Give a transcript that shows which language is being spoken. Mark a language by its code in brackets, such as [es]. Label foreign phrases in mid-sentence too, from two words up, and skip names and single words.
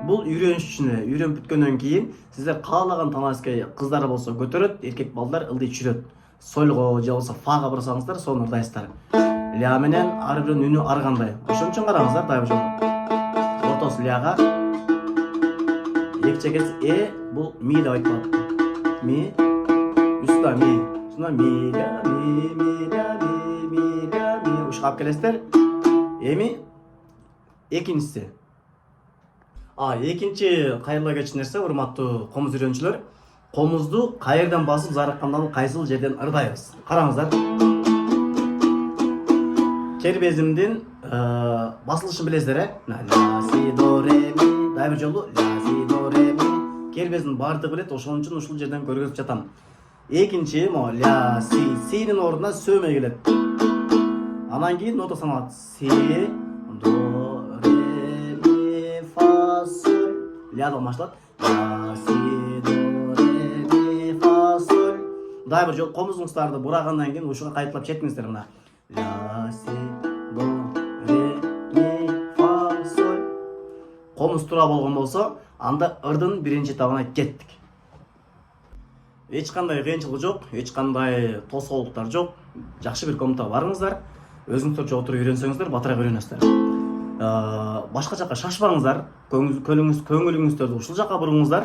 [ky] Бул үйрөнүш үчүн, үйрөнүп бүткөндөн кийин сиздер каалаган танаскай кыздар болсо көтөрөт, эркек балдар ылдый чүрөт. Сольго же болбосо фага бурсаңыздар, сону ырдайсыздар. Ля менен ар биринин үнү ар кандай. Ошон үчүн караңыздар, дайым ортосу ляга, эки чекеси бул ми деп айтылат. Ми, үстү ми, шунда ми, ля, ми, ля, ми, ля, ми. Ушуга алып келесиздер. Эми экинчиси. Экинчи кайрыла кетчү нерсе, урматтуу комуз үйрөнчүлөр, комузду кайерден басып Зарык канданын кайсыл жерден ырдайбыз. Караңыздар. Кербезимдин басылышын билесиздер, ля, си, до, ре, ми. Дагы бир жолу ля, си, до, ре, ми. Кербездин баардыгы билет, ошон үчүн ушул жерден көргөзүп жатам. Экинчи мо ля, си, синин ордуна сөмө келет. Анан кийин нота саналат. Си, до, ре, ми, фа, соль. Лядан башталат. Ля, си, до, ре, ми, фа, соль. Дагы бир жолу комузуңуздарды бурагандан кийин ушуга кайталап чертиңиздер мына. Ля, си, до, ре, ми, фа, соль. Комуз тура болгон болсо, анда ырдын биринчи этабына кеттик. Эч кандай кыйынчылык жок, эч кандай тоскоолдуктар жок. Жакшы бир комнатага барыңыздар. Өзүңүздөр отуруп үйрөнсөңүздөр, батыраак үйрөнөсүздөр. Башка жака шашпаңыздар. Көңүлүңүздөрдү ушул жака буруңуздар.